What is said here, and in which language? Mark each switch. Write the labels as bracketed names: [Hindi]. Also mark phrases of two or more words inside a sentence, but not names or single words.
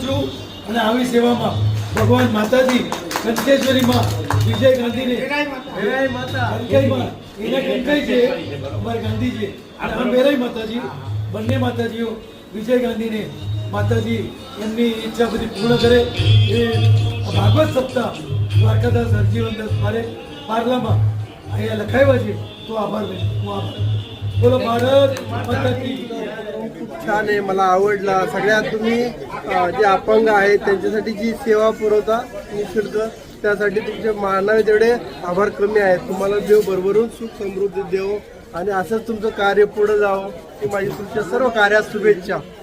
[Gujarati] છું અને આવી સેવામાં ભગવાન માતાજી કંકેશ્વરીમાં વિજય ગાંધીને કંકાઈમાં એના કંકાઈ છે અમારે ગાંધીજી અને આ મેરાઈ માતાજી બંને માતાજીઓ વિજય ગાંધીને માતાજી એમની ઈચ્છા બધી પૂર્ણ કરે એ ભાગવત સપ્તાહ દ્વારકાદાસ હરજીવનદાસ મારે પાર્લામાં અહીંયા લખાવ્યા છે [Hindi] तो आभार बोलो भारत माता की [Marathi] छान आहे मला आवडला सगळ्यात तुम्ही जे अपंग आहेत त्यांच्यासाठी जी सेवा पुरवता निशुल्क त्यासाठी तुमचे मानावे तेवढे आभार कमी आहेत. तुम्हाला देव भरभरून सुख समृद्धी देव आणि असंच तुमचं कार्य पुढे जावं ही माझी तुमच्या सर्व कार्यात शुभेच्छा.